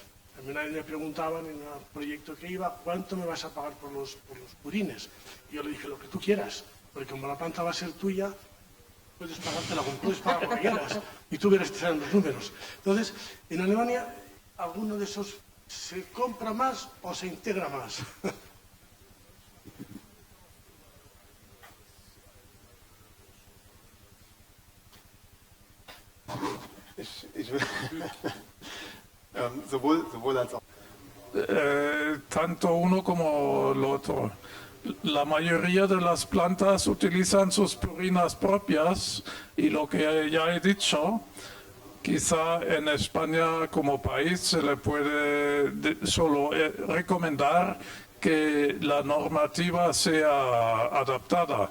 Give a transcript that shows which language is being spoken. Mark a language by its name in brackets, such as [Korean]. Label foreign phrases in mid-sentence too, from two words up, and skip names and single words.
[Spanish] También me preguntaban en un proyecto que iba, ¿cuánto me vas a pagar por los purines? Y yo le dije, lo que tú quieras, porque como la planta va a ser tuya, puedes pagártela como puedes pagar lo que quieras, y tú verás que serán los números. Entonces, en Alemania, alguno de esos se compra más o se integra más. [German] sowohl als auch. [Spanish] Tanto uno como el otro. La mayoría de las plantas utilizan sus purinas propias y lo que ya he dicho, quizá en España como país se le puede solo recomendar que la normativa sea adaptada.